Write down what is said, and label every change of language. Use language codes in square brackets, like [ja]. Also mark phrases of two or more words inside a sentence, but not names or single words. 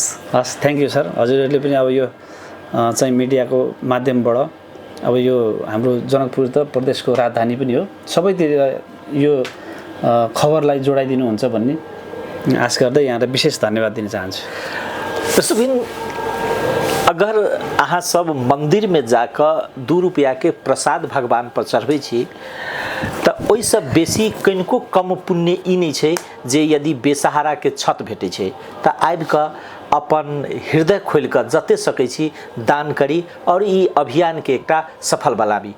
[en] हस्, thank you sir. [ne] हजुरहरूले पनि अब यो चाहिँ मिडियाको माध्यमबाट अब यो हाम्रो जनकपुर त प्रदेशको राजधानी पनि हो, सबैतिर यो खबरलाई जोडाइदिनुहुन्छ भन्ने आश गर्दै यहाँलाई विशेष धन्यवाद दिन चाहन्छु। सुबिन, [mai] अगर अहाँ सब मंदिर में जाकर 2 रुपया के प्रसाद भगवान पर चढ़बै छी तो ओहिसँ बेसी कनिको कम पुण्य ई नहीं छै जे यदि बेसहारा के छत भेटै छै तो आबि कऽ अपन हृदय खोल कर जते सकै छी दान करी और ई अभियान के एकटा सफल बनाबी।